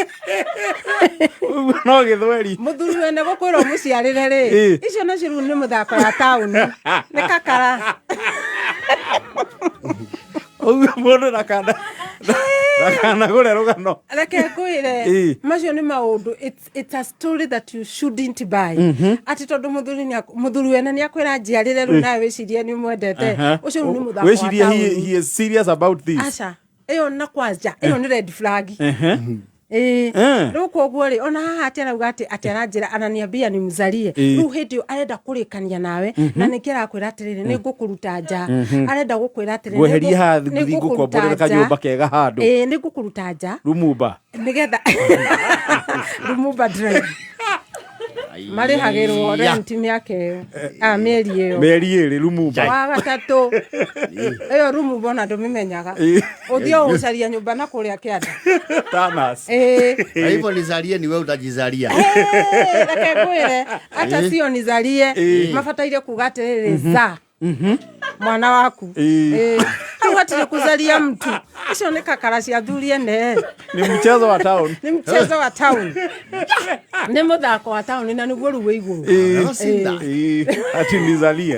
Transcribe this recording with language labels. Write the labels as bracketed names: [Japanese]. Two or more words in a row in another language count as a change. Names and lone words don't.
[Kikuyu] no gĩthweri mũthuri wene gũkwĩrwo mũciarĩre rĩ icio nacio rĩu nĩ mũthako ya taũni nĩ kakara mũndũ nakana gũre rũgano reke ngwĩre macio nĩ maũndũ [English] it's a story that you shouldn't buy [Kikuyu] ati tondũ mũthuri wene nĩ akwĩra njiarĩre rĩu nawe wĩcirie nĩ mwendete ũcio nĩ mũthako wa taũni [English] wĩcirie he is serious about this [Kikuyu] aca ĩyo na kwanja ĩyo nĩ [English] red flag [Kikuyu] rĩu koguo rĩ ona haha atĩ arauga atĩ aranjĩra [Swahili] ananiambia ni mzalie [Kikuyu] rĩu hĩndĩ ĩyo arenda kũrĩkania nawe na nĩkĩ arakwĩra atĩrĩrĩ nĩ ngũkũruta nja arenda gũkwĩra atĩrĩrĩ gweheria haha ngũkomborera kanyũmba kega handũ nĩ ngũkũruta nja Lumumba nĩgetha Lumumba drive marĩhagĩrwo rent mĩaka ĩyo mĩeri ĩyo Lumumba wa gatatũ ĩyo Lumumba ona ndũmĩmenyaga ũthiĩ ũgũcaria nyũmba na kũrĩa kĩanda Tanas [Swahili] hivyo nizalie ni wewe utajizalia [Kikuyu] reke ngwĩre [Swahili] hata sio nizalie [Kikuyu] mabataire kuga atĩrĩrĩ za mwana waku hau hatirĩ [Swahili] kuzalia mtu [Kikuyu] icio nĩ kakara cia thuri ene [Swahili] ni mchezo wa town [Kikuyu] nĩ mũthako wa town na nĩguo rĩu wĩ igũrũ [Swahili] ati nizalie